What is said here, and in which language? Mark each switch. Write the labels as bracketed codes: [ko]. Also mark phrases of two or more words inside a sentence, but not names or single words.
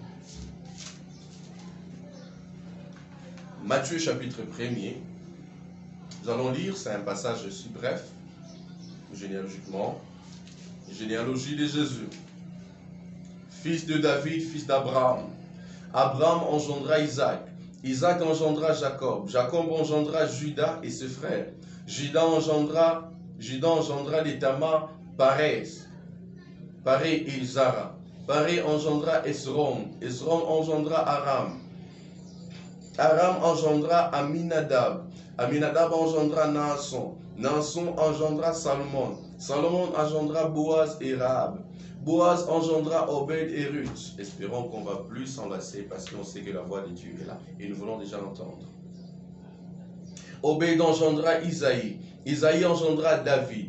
[fr] Matthieu chapitre 1er, nous allons lire, c'est un passage aussi bref, généalogiquement, généalogie de Jésus, fils de David, fils d'Abraham. Abraham engendra Isaac, Isaac engendra Jacob, Jacob engendra Judas et ses frères, Judas engendra de Tamar Parès, Paré et Zara. Paré engendra Esrom. Esrom engendra Aram. Aram engendra Aminadab. Aminadab engendra Naasson. Naasson engendra Salomon. Salomon engendra Boaz et Rahab. Boaz engendra Obed et Ruth. Espérons qu'on va plus s'enlacer parce qu'on sait que la voix de Dieu est là et nous voulons déjà l'entendre. Obed engendra Isaïe. Isaïe engendra David.